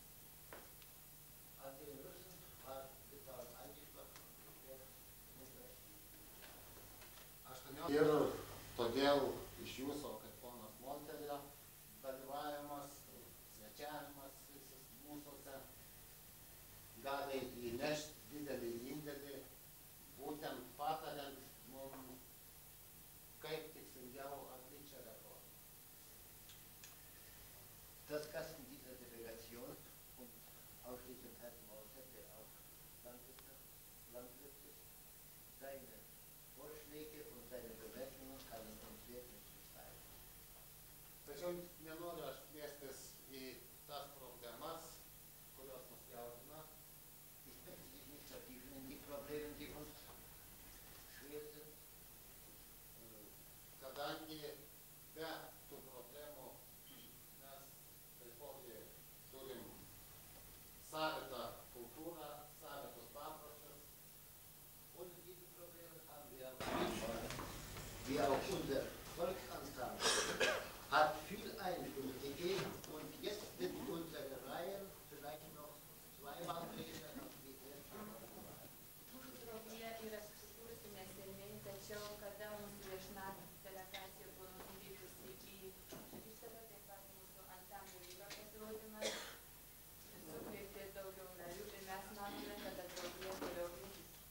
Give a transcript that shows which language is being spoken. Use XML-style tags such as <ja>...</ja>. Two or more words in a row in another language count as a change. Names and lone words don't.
<lt>Ir todėl iš jūsų, kaip ponas Molterio, dalyvavimas, svečiavimas mūsuose gali įnešti didelį indėlį, būtent patariant mums, kaip tikslingiau atlikti šią reformą.</lt> <de>Das Gast dieser Delegation und ausschließlich Herrn Molter, der auch Landwirt ist, seine Vorschläge und seine Bemerkungen kann uns wirklich mitteilen.</de> <lt>Tačiau nenoriu aš plėstis į tas problemas, kurios mus jaudina.</lt> <de>Ich möchte mich nicht vertiefen in die Probleme, die uns schwer sind.</de> <lt>Kadangi be tų problemų mes taipogi turim savitą kultūrą, savitus papročius.</lt> <de>Ohne diese Probleme haben wir wie auch unser Volksantrag hat viel Einfluss gegeben und jetzt sind unsere Reihen vielleicht noch zweimal besser als die erste Mal.</de> <lt>Draugija yra susikūrusi neseniai, tačiau kada mūsų viešna delegacija buvo nuvykusi į Rištą, taip pat mūsų ansamblio vyro pasirodymas, sukvietė daugiau narių ir mes manome, kad draugija toliau veiks.</lt>